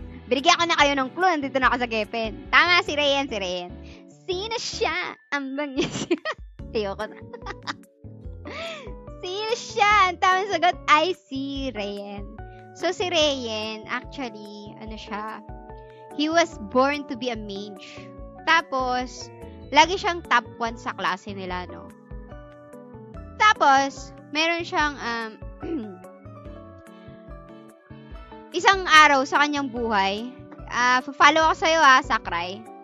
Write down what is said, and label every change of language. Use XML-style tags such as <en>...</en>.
<tl>Binigyan ko na kayo ng clue. Nandito na ako sa Geffen. Tama, si Rayen. Sino siya? Ang bangis. Ayoko na. Sino siya? Ang tamang sagot ay si Rayen.</tl> <en>So, si Rayen, actually, he was born to be a mage.</en> <tl>Tapos, lagi siyang top 1 sa klase nila, no? Tapos, meron siyang, isang araw sa kanyang buhay, follow ako sa'yo, Sakurai.</tl>